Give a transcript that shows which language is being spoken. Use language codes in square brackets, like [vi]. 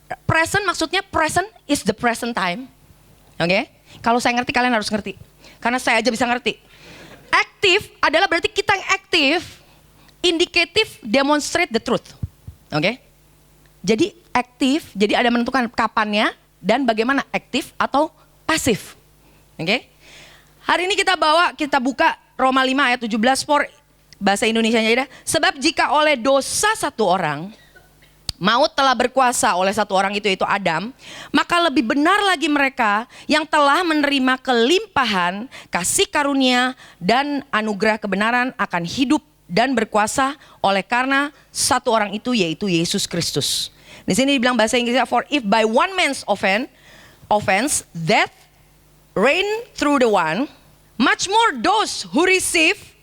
[en] Present [id] maksudnya [en] present is the present time. [id] Oke? Kalau saya ngerti, kalian harus ngerti. Karena saya aja bisa ngerti. Active adalah berarti kita yang aktif. [en] Indicative demonstrate the truth. [id] Oke? Jadi aktif, jadi ada menentukan kapannya dan bagaimana aktif atau pasif. Oke? Hari ini kita buka Roma 5 ayat 17, bahasa Indonesianya aja dah. Sebab jika oleh dosa satu orang, maut telah berkuasa oleh satu orang itu, yaitu Adam, maka lebih benar lagi mereka yang telah menerima kelimpahan kasih karunia dan anugerah kebenaran akan hidup dan berkuasa oleh karena satu orang itu, yaitu Yesus Kristus. Di sini dibilang bahasa Inggrisnya, [en] for if by one man's offense death reigned through the one, much more those who receive